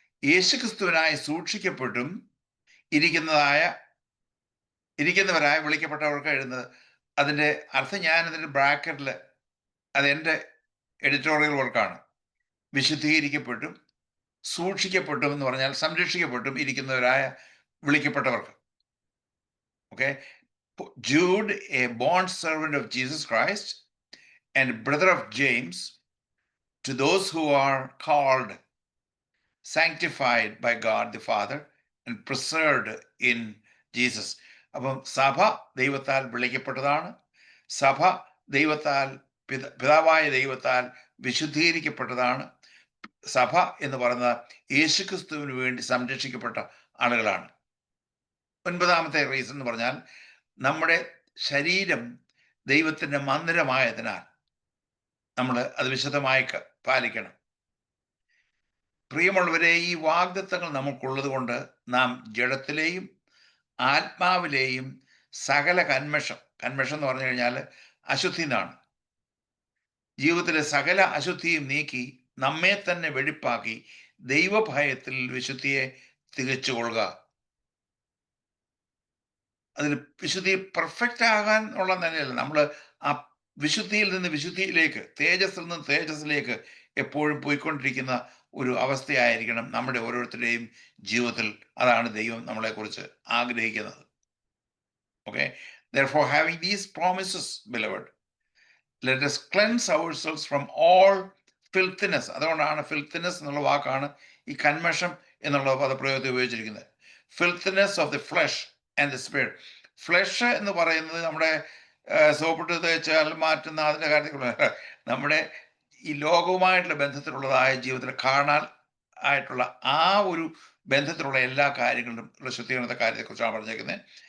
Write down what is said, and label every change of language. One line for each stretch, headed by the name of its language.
Malayalam: യേശു ക്രിസ്തുവിനായി സൂക്ഷിക്കപ്പെട്ടും ഇരിക്കുന്നവരായി വിളിക്കപ്പെട്ടവർക്ക് എഴുതുന്നത്. അതിൻ്റെ അർത്ഥം ഞാൻ അതിൻ്റെ ബ്രാക്കറ്റിൽ, അത് എൻ്റെ എഡിറ്റോറിയൽ വർക്കാണ്. വിശുദ്ധീകരിക്കപ്പെട്ടും സൂക്ഷിക്കപ്പെട്ടും എന്ന് പറഞ്ഞാൽ സംരക്ഷിക്കപ്പെട്ടും ഇരിക്കുന്നവരായ വിളിക്കപ്പെട്ടവർക്ക്.
English: Okay, Jude, a bond servant of Jesus Christ and brother of James, to those who are called, sanctified by God the Father and preserved in Jesus.
Malayalam: അപ്പം സഭ ദൈവത്താൽ വിളിക്കപ്പെട്ടതാണ്, സഭ ദൈവത്താൽ പിതാവായ ദൈവത്താൽ വിശുദ്ധീകരിക്കപ്പെട്ടതാണ്. സഭ എന്ന് പറയുന്നത് യേശുക്രിസ്തുവിന് വേണ്ടി സംരക്ഷിക്കപ്പെട്ട ആളുകളാണ്. 9ാമത്തെ റീസൺ എന്ന് പറഞ്ഞാൽ നമ്മുടെ ശരീരം ദൈവത്തിൻ്റെ മന്ദിരമായതിനാൽ നമ്മൾ അത് വിശദമായി പാലിക്കണം. പ്രിയമുള്ളവരെ, ഈ വാഗ്ദത്തങ്ങൾ നമുക്കുള്ളത് കൊണ്ട് നാം ജഡത്തിലെയും ആത്മാവിലെയും സകല കന്മഷം എന്ന് പറഞ്ഞു കഴിഞ്ഞാൽ അശുദ്ധി എന്നാണ്. ജീവിതത്തിലെ സകല അശുദ്ധിയും നീക്കി നമ്മെ തന്നെ വെടിപ്പാക്കി ദൈവഭയത്തിൽ വിശുദ്ധിയെ തികച്ചുകൊള്ളുക. അതിൽ വിശുദ്ധി പെർഫെക്റ്റ് ആകാൻ ഉള്ള നിലയല്ല, നമ്മൾ ആ വിശുദ്ധിയിൽ നിന്ന് വിശുദ്ധിയിലേക്ക്, തേജസ്സിൽ നിന്ന് തേജസ്സിലേക്ക് എപ്പോഴും പോയിക്കൊണ്ടിരിക്കുന്ന ഒരു അവസ്ഥയായിരിക്കണം നമ്മുടെ ഓരോരുത്തരുടെയും ജീവിതത്തിൽ. അതാണ് ദൈവം നമ്മളെക്കുറിച്ച് ആഗ്രഹിക്കുന്നത്.
English: Okay, therefore having these promises, beloved, let us cleanse ourselves from all filthiness.
Malayalam: അതുകൊണ്ടാണ് filthiness എന്നുള്ള വാക്കാണ് ഈ കന്മഷം എന്നുള്ള പദപ്രയോഗത്തിൽ ഉപയോഗിച്ചിരിക്കുന്നത്.
English: filthiness of the flesh and the spirit.
Malayalam: Flush എന്ന് പറയുന്നത് നമ്മുടെ സോപ്പിട്ട് തേച്ചാൽ മാറ്റുന്ന അതിൻ്റെ കാര്യത്തിലുള്ള, നമ്മുടെ ഈ ലോകവുമായിട്ടുള്ള ബന്ധത്തിലുള്ളതായ ജീവിതത്തിൽ കാണാൻ ആയിട്ടുള്ള ആ ഒരു ബന്ധത്തിലുള്ള എല്ലാ കാര്യങ്ങളിലും ശുദ്ധീകരണത്തെ കാര്യത്തെക്കുറിച്ചാണ് പറഞ്ഞേക്കുന്നത്.